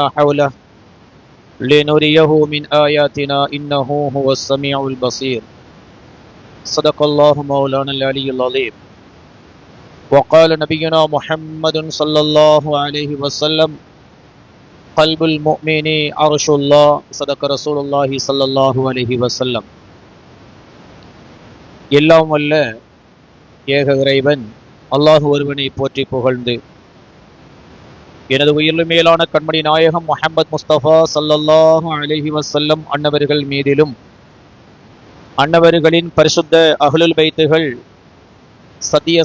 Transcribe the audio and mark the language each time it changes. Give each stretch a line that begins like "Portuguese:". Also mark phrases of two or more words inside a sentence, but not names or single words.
Arabic: حوله لنريه من آياتنا إنه هو السميع البصير صدق الله مولانا العلي العظيم وقال نبينا محمد صلى الله عليه وسلم قلب المؤمن عرش الله صدق رسول الله صلى الله عليه وسلم
Tamil: எல்லாம் வல்ல ஏக இறைவன் அல்லாஹ் ஒருவனை போற்றி புகழ்ந்து எனது உயிரிலும் மேலான கண்மணி நாயகம் முஹம்மது முஸ்தபா
Arabic: صلى الله عليه وسلم
Tamil: அன்னவர்கள் மீதிலும் அன்னவர்களின் பரிசுத்த அஹ்லுல் பைத்துகள் சத்திய